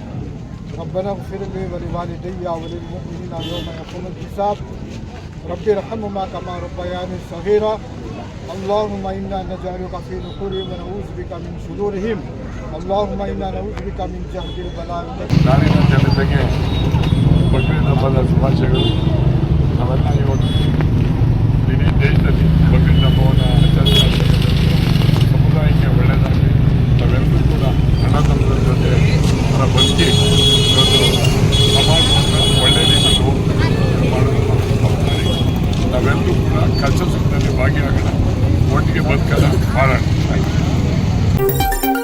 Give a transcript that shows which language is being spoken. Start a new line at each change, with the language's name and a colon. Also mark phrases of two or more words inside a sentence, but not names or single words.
Arabic: ربنا اغفر لي ولوالدي وللمؤمنين يوم يقوم الحساب رب ارحمهما كما ربياني صغيرا اللهم إنا نجعلك في نحورهم ونعوذ بك من شرورهم اللهم إنا نعوذ بك من جهد البلاء.
Kannada: ನಾಡಿನ ಜನತೆಗೆ ಬಕ್ರೀದ್ ಹಬ್ಬದ ಶುಭಾಶಯಗಳು. ನಾವೆಲ್ಲ ಇವತ್ತು ಇಡೀ ದೇಶದಲ್ಲಿ ಬಕ್ರೀದ್ ಹಬ್ಬವನ್ನು ಆಚರಿಸಲಾಗಿದೆ. ಸಮುದಾಯಕ್ಕೆ ಒಳ್ಳೆಯದಾಗಲಿ. ನಾವೆಲ್ಲರೂ ಕೂಡ ಅಣ್ಣತಮ್ಮರ ಜೊತೆ ಬದುಕಿ ಇವತ್ತು ಸಮಾಜವನ್ನು ಒಳ್ಳೆಯ ರೀತಿಯಲ್ಲಿ ಮಾಡೋದು ನಾವೆಲ್ಲರೂ ಕೂಡ ಕಷ್ಟ ಸುಖದಲ್ಲಿ ಭಾಗಿಯಾಗೋಣ, ಒಟ್ಟಿಗೆ ಬದುಕೋಣ, ಮಾಡೋಣ.